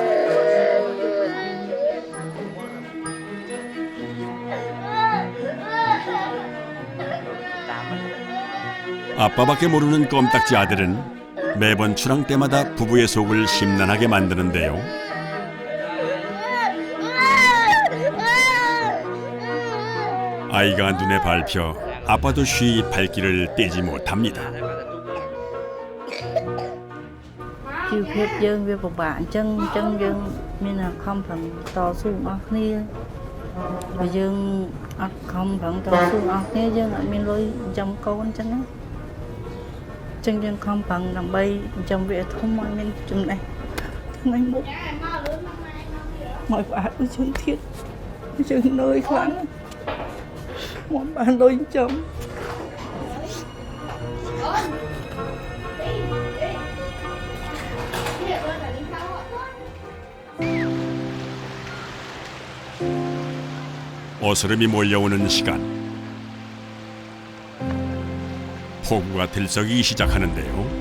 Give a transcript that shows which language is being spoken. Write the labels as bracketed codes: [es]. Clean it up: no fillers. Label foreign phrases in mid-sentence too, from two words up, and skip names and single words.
[ko] 아빠밖에 모르는 껌딱지 아들은 매번 출항 때마다 부부의 속을 심란하게 만드는데요. 아이가 눈에 밟혀 아빠도 쉬이 발길을 떼지 못합니다. [km] ជីវភាពយើងវាពិបាកអញ្ចឹងយើងមានខំប្រឹងតស៊ូអស់គ្នាបើយើងអត់ខំប្រឹងតស៊ូអស់គ្នាយើងអត់មានលុយចំកូនអញ្ចឹងណាអញ្ចឹងយើងខំប្រឹងដើម្បីចំវាធំឲ្យមានចំណេះថ្ងៃមុខមកផ្អាកដូចជនធាតយើងនឿយខ្លាំងមកបានលុយចំ [ko] 어스름이 몰려오는 시간. 폭우가 들썩이기 시작하는데요.